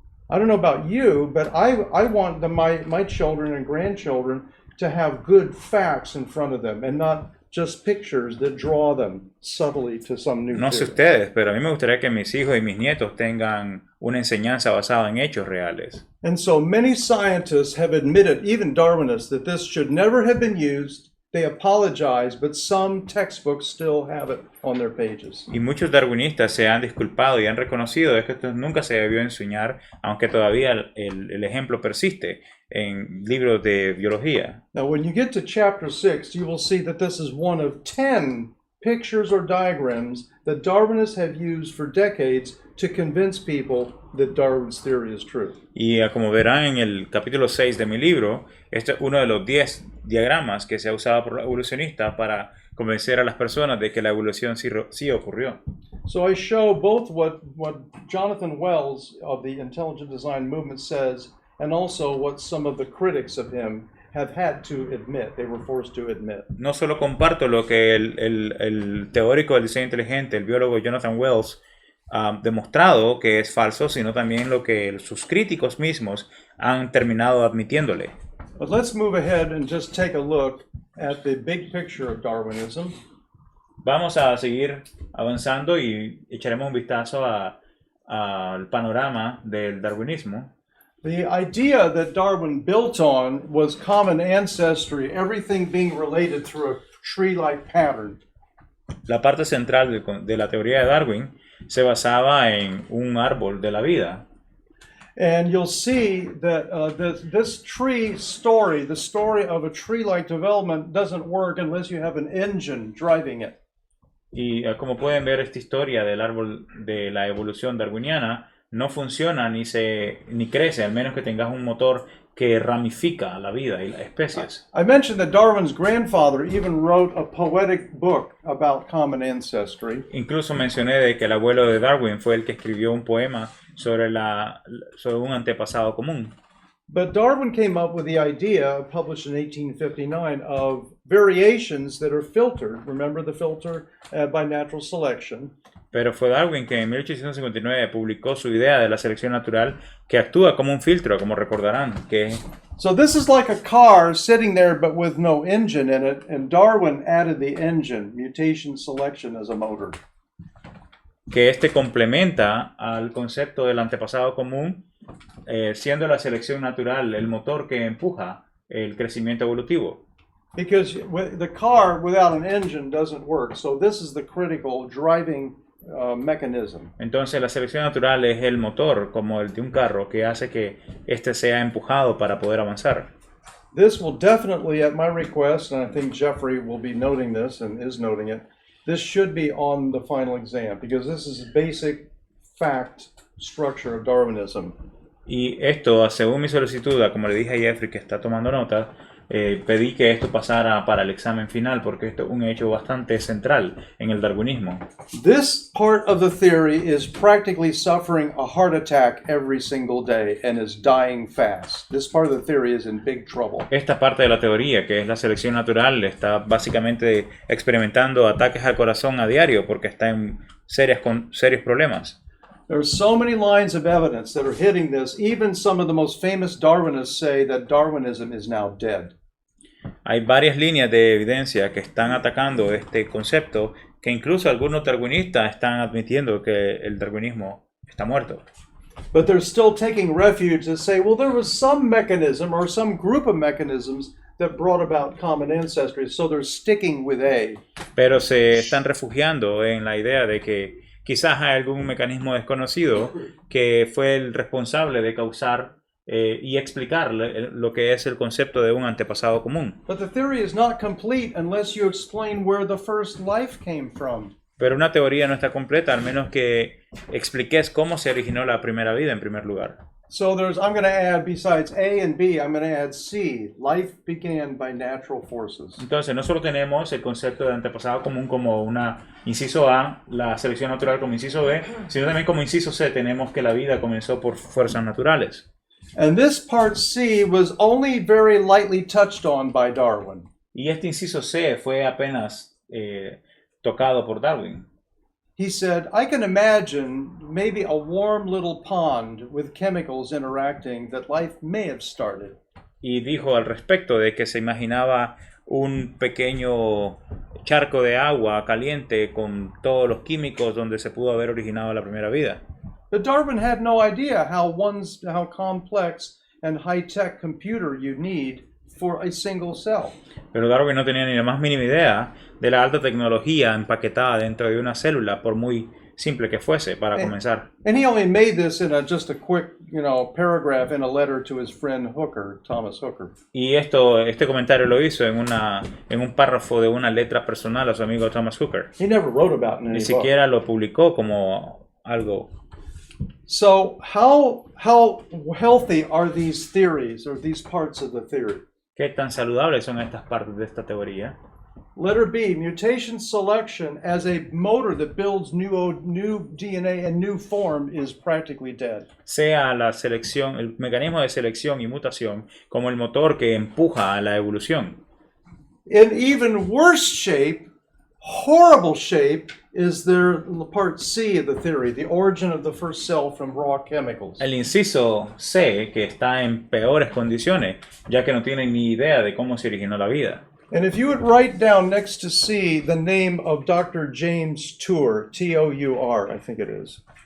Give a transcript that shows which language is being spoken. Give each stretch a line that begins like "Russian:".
English: I don't know about you, but I want my children and grandchildren to have good facts in front of them and not just pictures that draw them subtly to some new
Spanish: No sé
English: theory.
Spanish: ustedes, pero a mí me gustaría que mis hijos y mis nietos tengan una enseñanza basada en hechos reales.
English: And so many scientists have admitted, even Darwinists, that this should never have been used. They apologize, but some textbooks still have it on their pages.
Spanish: Y muchos darwinistas se han disculpado y han reconocido de que esto nunca se debió enseñar, aunque todavía el ejemplo persiste en libros de biología.
English: Now, when you get to chapter 6, you will see that this is one of 10 pictures or diagrams that Darwinists have used for decades to convince people that Darwin's theory is true.
Spanish: Y como verán en el capítulo 6 de mi libro, este es uno de los 10 diagramas que se ha usado por los evolucionistas para convencer a las personas de que la evolución sí ocurrió.
English: So I show both what Jonathan Wells of the Intelligent Design movement says and also what some of the critics of him have had to admit, they were forced to admit.
Spanish: No solo comparto lo que el teórico del diseño inteligente, el biólogo Jonathan Wells, ha demostrado que es falso, sino también lo que sus críticos mismos han terminado admitiéndole.
English: But let's move ahead and just take a look at the big picture of Darwinism.
Spanish: Vamos a seguir avanzando y echaremos un vistazo al panorama del darwinismo.
English: The idea that Darwin built on was common ancestry, everything being related through a tree-like pattern.
Spanish: La parte central de la teoría de Darwin se basaba en un árbol de la vida.
English: And you'll see that this tree story, the story of a tree-like development, doesn't work unless you have an engine driving it.
Spanish: Y como pueden ver, esta historia del árbol de la evolución darwiniana no funciona ni crece, al menos que tengas un motor que ramifica la vida y las especies.
English: I mentioned that Darwin's grandfather even wrote a poetic book about common ancestry.
Spanish: Incluso mencioné de que el abuelo de Darwin fue el que escribió un poema sobre un antepasado común.
English: But Darwin came up with the idea, published in 1859, of variations that are filtered. Remember the filter by natural selection.
Spanish: Pero fue Darwin que en 1859 publicó su idea de la selección natural que actúa como un filtro, como recordarán.
English: So this is like a car sitting there but with no engine in it, and Darwin added the engine, mutation selection as a motor.
Spanish: Que este complementa al concepto del antepasado común, siendo la selección natural el motor que empuja el crecimiento evolutivo.
English: Because the car without an engine doesn't work, so this is the critical driving mechanism.
Spanish: Entonces la selección natural es el motor, como el de un carro, que hace que este sea empujado para poder avanzar.
English: This will definitely, at my request, and I think Jeffrey will be noting this and is noting it, this should be on the final exam, because this is a basic fact structure of Darwinism.
Spanish: Y esto, según mi solicitud, como le dije a Jeffrey que está tomando nota, pedí que esto pasara para el examen final porque esto es un hecho bastante central en el darwinismo.
English: This part of the theory is practically suffering a heart attack every single day and is dying fast. This part of the theory is in big trouble.
Spanish: Esta parte de la teoría, que es la selección natural, está básicamente experimentando ataques al corazón a diario porque está en serios problemas.
English: There are so many lines of evidence that are hitting this. Even some of the most famous Darwinists say that Darwinism is now dead.
Spanish: Hay varias líneas de evidencia que están atacando este concepto, que incluso algunos darwinistas están admitiendo que el darwinismo está muerto.
English: But they're still taking refuge to say, well, there was some mechanism or some group of mechanisms that brought about common ancestry, so they're sticking with A.
Spanish: Pero se están refugiando en la idea de que quizás hay algún mecanismo desconocido que fue el responsable de causar y explicar lo que es el concepto de un antepasado común.
English: But the theory is not complete unless you explain where the first life came from.
Spanish: Pero una teoría no está completa, al menos que expliques cómo se originó la primera vida en primer lugar.
English: So I'm going to add, besides A and B, I'm going to add C. Life began by natural forces.
Spanish: Entonces, no solo tenemos el concepto de antepasado común como una inciso A, la selección natural como inciso B, sino también como inciso C tenemos que la vida comenzó por fuerzas naturales.
English: And this part C was only very lightly touched on by Darwin.
Spanish: Y este inciso C fue apenas tocado por Darwin.
English: He said, I can imagine maybe a warm little pond with chemicals interacting that life may have started.
Spanish: Y dijo al respecto de que se imaginaba un pequeño charco de agua caliente con todos los químicos donde se pudo haber originado la primera vida.
English: But Darwin had no idea how complex and high-tech computer you need for a single cell.
Spanish: Pero Darwin no tenía ni la más mínima idea de la alta tecnología empaquetada dentro de una célula, por muy simple que fuese, para comenzar.
English: And he only made this in just a quick, paragraph in a letter to his friend Hooker, Thomas Hooker.
Spanish: Y este comentario lo hizo en un párrafo de una letra personal a su amigo Thomas Hooker.
English: He never wrote about it in
Spanish: Ni
English: any
Spanish: siquiera
English: book.
Spanish: lo publicó como algo.
English: So how healthy are these theories or these parts of the theory?
Spanish: ¿Qué tan saludables son estas partes de esta teoría?
English: Letter B, mutation selection as a motor that builds new DNA and new form is practically dead.
Spanish: Sea la selección, el mecanismo de selección y mutación como el motor que empuja a la evolución.
English: In even worse shape, horrible shape, is their part C of the theory, the origin of the first cell from raw chemicals.
Spanish: El inciso C, que está en peores condiciones, ya que no tienen ni idea de cómo se originó la vida.
English: And if you would write down next to C the name of Dr. James Tour, T-O-U-R, I think it is.